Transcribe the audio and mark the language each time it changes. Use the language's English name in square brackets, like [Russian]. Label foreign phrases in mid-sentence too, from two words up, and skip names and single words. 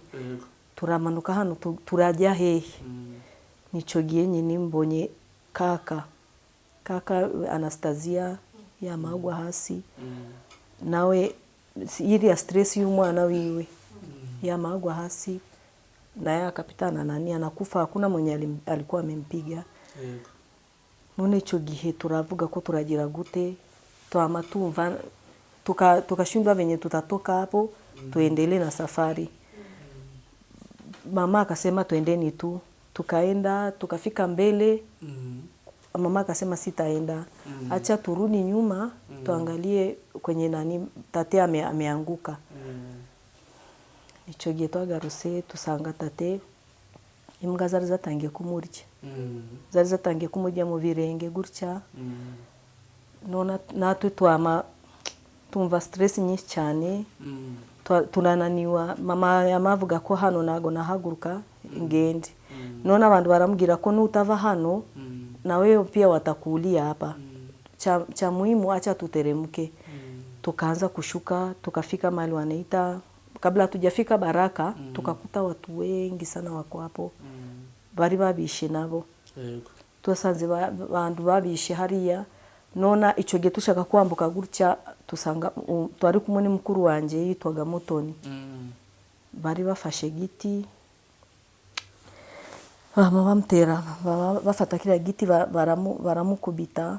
[Kinyarwanda] Turamanuka hano turajya hehe. Nico gihe nyine mbonye kaka kaka Anastasia yamagwa hasi nawe iri ya stress y'umwana wiwe yamagwa hasi naye [Swahili] akapitana nani anakufa, hakuna mwenye alikuwa amempiga. [Kinyarwanda] None ico gihe turavuga ko turagira gute, twama tumva tukashindwa [Swahili] venye tutatoka hapo tuendelee na safari. Mama akasema tuendeni tu, tukaenda tukafika mbele. Mama akasema sitaenda, acha turudi nyuma tuangalie kwenye nani tate ameanguka. [Kinyarwanda] Ico gihe twagarutse tusanga tate imbwa zari zatangiye kumurya. Zari zatangiye kumurya mu birenge gutya. Nona natwe tumva stress nyinshi cyane. [Swahili] Tunananiwa. [Kinyarwanda] Mama yamavuga ko hano nago nahaguruka ngende. Nona abantu baramubwira ko nutava hano nawe [Swahili] pia watakulia hapa. Cha muhimu acha tuteremke. Tukaanza kushuka, tukafika mahali wanaita, kabla tujafika Baraka tukakuta watu wengi sana wako hapo. [Kinyarwanda] Bari babishe nabo. Tusanze bantu babishe hariya. Nona ico gihe tushaka kwambuka gutya tusanga twari kumwe ni mukuru wanje yitwaga Mutoni. Bari bafashe giti bamutera, bafata kila giti baramukubita.